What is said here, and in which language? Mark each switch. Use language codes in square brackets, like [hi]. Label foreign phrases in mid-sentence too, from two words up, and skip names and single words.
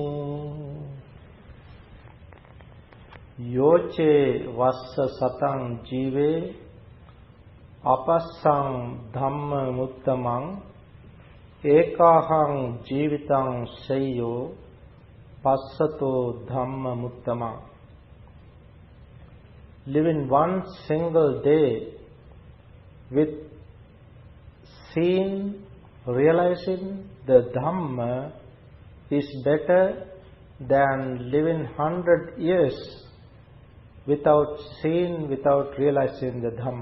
[pi] Yoche vassa sataṃ jīve apasaṃ dhamma muttamaṃ ekahaṃ jīvitaṃ seyyo passato dhamma muttamaṃ. [en] Living one single day with seeing, realizing the Dhamma is better than living 100 years without seeing, without realizing the Dhamma.